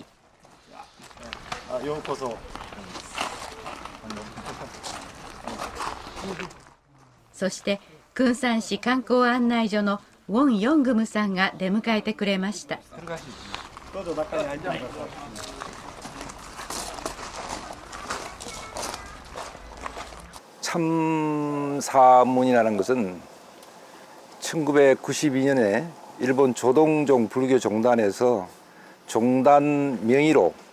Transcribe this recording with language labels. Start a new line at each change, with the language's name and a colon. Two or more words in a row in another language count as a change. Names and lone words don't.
Japanese: ようこそ。そしてクンサン市観光案内所のウォン・ヨングムさんが出迎えてくれました。どうぞ中に入ってください。
Korean: 참사문이라는 것은 1992년에 일본 조동종 불교 종단에서 종단 명의로